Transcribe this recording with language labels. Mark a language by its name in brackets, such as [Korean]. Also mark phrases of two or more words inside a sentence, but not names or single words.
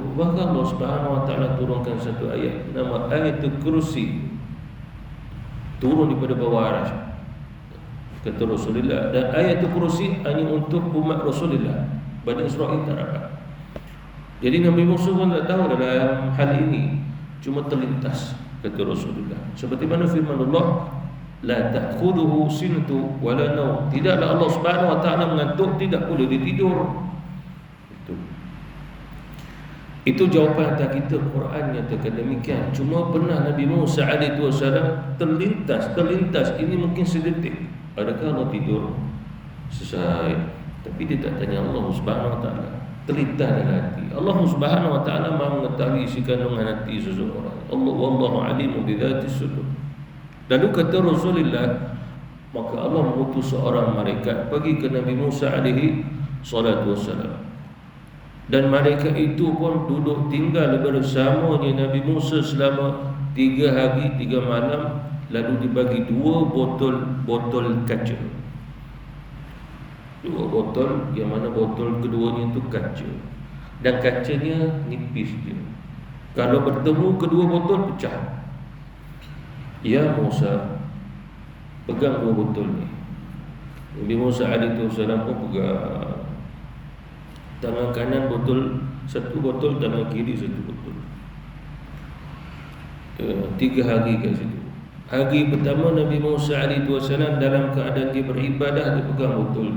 [Malay] Bahkan Allah [Arabic] سبحانه وتعالى [Malay] turunkan satu ayat nama Ayatul Kursi, turun daripada bawah arasy, kata Rasulullah. Dan Ayatul Kursi hanya untuk umat Rasulullah, Bani Israel tak dapat. Jadi Nabi Musa pun tak tahu dalam hal ini, cuma terlintas, kata Rasulullah. Seperti mana firman Allah, [Arabic] لا تأخذه سنة ولا نوم. [Malay] Tidaklah Allah [Arabic] سبحانه وتعالى [Malay] mengantuk, tidak pula dia tidur. Itu jawapan atas kita. Quran nyatakan demikian. Cuma pernah Nabi Musa [Arabic] عليه وسلم [Malay] terlintas. Ini mungkin sedetik. Adakah Allah tidur? Selesai. Tapi dia tak tanya Allah [Arabic] سبحانه وتعالى. [Malay] Terlintas dalam hati. Allah [Arabic] سبحانه وتعالى [Malay] Maha mengetahui isi kandungan hati seseorang. [Arabic] الله والله عليم بذات الصدور. [Malay] Lalu kata Rasulullah, maka Allah mengutus seorang malaikat pergi ke Nabi Musa [Arabic] عليه الصلاة والسلام. [Malay] Dan malaikat itu pun duduk tinggal bersamanya Nabi Musa selama 3 hari 3 malam. Lalu dibagi 2 botol kaca. 2 botol, yang mana botol keduanya itu kaca. Dan kacanya nipis dia. Kalau bertemu kedua botol pecah. Ya Musa, pegang 2 botol ni. Nabi Musa [Arabic] عليه وسلم [Malay] pun pegang. Tangan kanan botol, 1 botol, tangan kiri 1 botol. 3 hari kat situ. Hari pertama Nabi Musa [Arabic] عليه وسلم [Malay] dalam keadaan dia beribadah, dia pegang botol tu.